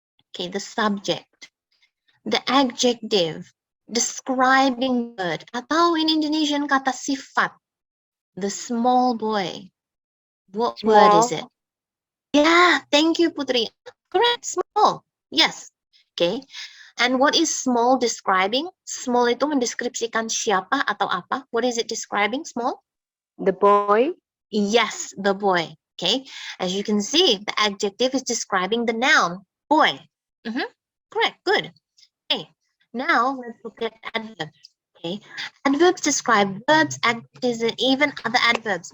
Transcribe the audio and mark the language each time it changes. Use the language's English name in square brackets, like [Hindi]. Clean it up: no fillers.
[English] Okay, the subject. The adjective, describing word. [Indonesian] Atau [English] in Indonesian [Indonesian] kata sifat. [English] The small boy. What word is it? Yeah, thank you, Putri. Correct, small. Yes. Okay. And what is small describing? [Indonesian] Small itu mendeskripsikan siapa atau apa? [English] What is it describing, small? The boy. Yes, the boy. Okay. As you can see, the adjective is describing the noun, boy. Correct, good. Okay. Now let's look at adverbs. Okay. Adverbs describe verbs, adjectives, and even other adverbs.